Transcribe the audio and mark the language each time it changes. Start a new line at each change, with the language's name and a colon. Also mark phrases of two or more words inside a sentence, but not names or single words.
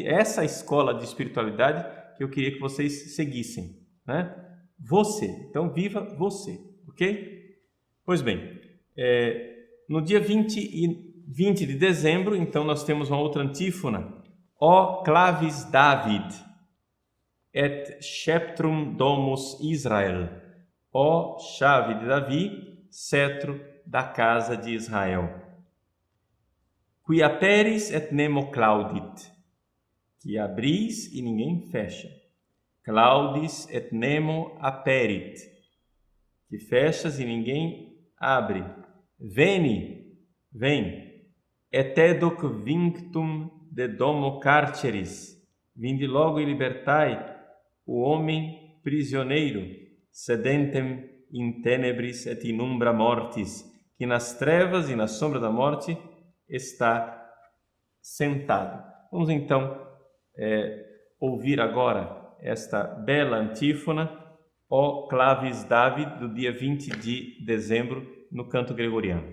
Portuguese: Essa escola de espiritualidade que eu queria que vocês seguissem, né? Você. Então, viva você, ok? Pois bem, no dia 20 de dezembro, então, nós temos uma outra antífona.
Latin: O clavis David, et sceptrum domus Israel.
Portuguese: Ó chave de Davi, cetro da casa de Israel.
Latin: Qui aperis et nemo claudit,
Portuguese: que abris e ninguém fecha.
Latin: Claudis et nemo aperit,
Portuguese: que fechas e ninguém abre. Veni, vem.
Latin: Et educ vinctum de domo carceris,
Portuguese: vinde logo e libertai o homem prisioneiro,
Latin: sedentem in tenebris et in umbra mortis,
Portuguese: que nas trevas e na sombra da morte está sentado. Vamos então ouvir agora esta bela antífona, O clavis David, do dia 20 de dezembro, no canto gregoriano.